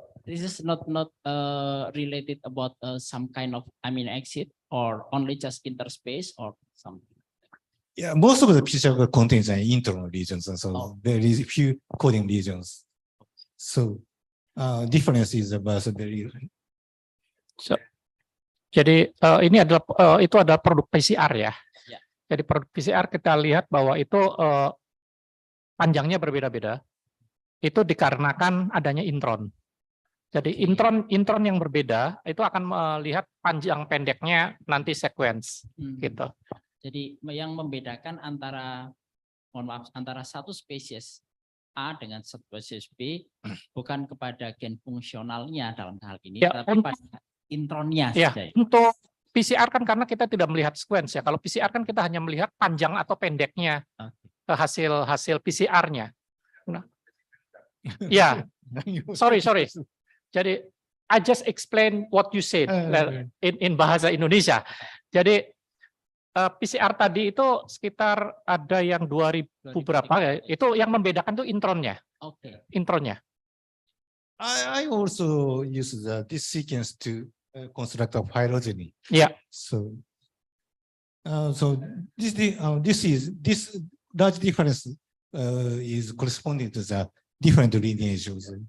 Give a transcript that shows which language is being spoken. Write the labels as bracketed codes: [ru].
[en] This is not related about some kind of amino acid, or only just interspace or something. Yeah, most of the PCR contains an internal regions, and so there is few coding regions. So difference is about very. [id] So, jadi ini adalah itu adalah produk PCR ya. Ya. Jadi produk PCR kita lihat bahwa itu panjangnya berbeda-beda. Itu dikarenakan adanya intron. Jadi intron yang berbeda itu akan melihat panjang pendeknya nanti sequence gitu. Jadi yang membedakan antara antara satu spesies A dengan spesies B bukan kepada gen fungsionalnya dalam hal ini, ya, tapi pada intronnya ya, saja. Untuk PCR kan karena kita tidak melihat sequence ya. Kalau PCR kan kita hanya melihat panjang atau pendeknya ke hasil PCR-nya. [en] Nah, ya, sorry. Jadi I just explain what you said in bahasa Indonesia. [id] Jadi PCR tadi itu sekitar ada yang 2000 berapa ya? Itu yang membedakan tuh intronnya. Oke. Intronnya. [en] I also use this sequence to construct a phylogeny. Yeah. So this large difference is corresponding to the different lineages.